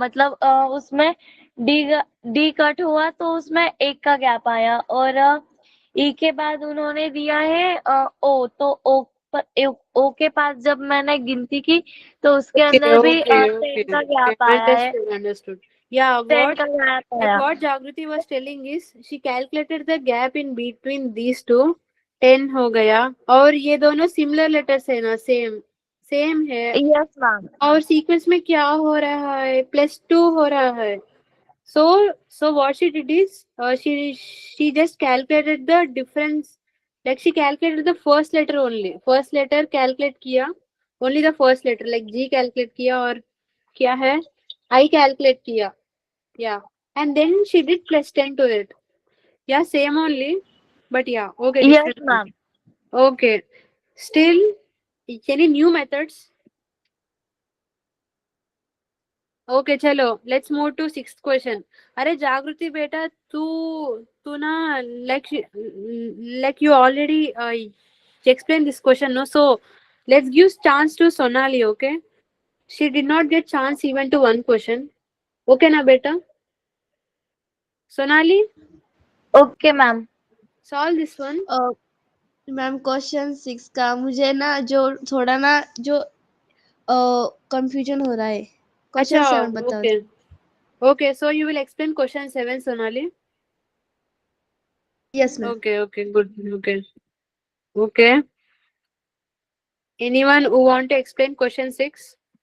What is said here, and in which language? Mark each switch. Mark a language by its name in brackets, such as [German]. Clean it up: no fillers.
[Hindi] मतलब उसमें D cut हुआ तो उसमें 1 का गैप आया। और ई के बाद उन्होंने दिया है ओ। तो ओ के पास जब मैंने गिनती की तो उसके अंदर भी 10 का गैप आया है। [English] Understood. Yeah, [Hindi] 10 का गैप आया। [English] what Jagriti was telling is she calculated the gap in between these two. [Hindi] 10 हो गया। और ये दोनों सिमिलर लेटर्स है ना, सेम है। [English] Yes ma'am. [Hindi] और सीक्वेंस में क्या हो रहा है, +2 हो रहा है। [English] So what she did is she just calculated the difference. Like she calculated the first letter only. First letter calculate किया, only the first letter like G calculate किया [Hindi] और क्या है [English] I calculate किया, yeah, and then she did +10 to it. Yeah, same only, but yeah, okay, yes different. Ma'am. Okay, still any new methods? Okay [Hindi] चलो [English] Let's move to 6th question. [Hindi] अरे जागृति बेटा तू ना [English] like you already explained this question, no? So let's give chance to Sonali, okay? She did not get chance even to one question. [Hindi] Okay ना बेटा? [English] Sonali, okay ma'am. solve this one. [Hindi] Ma'am question 6 का मुझे ना जो थोड़ा ना जो confusion हो रहा है। क्वेश्चन 7 बताओ। [English] Okay, so you will explain question 7, Sonali? Yes ma'am. Okay, good. Okay. Anyone who want to explain question 6?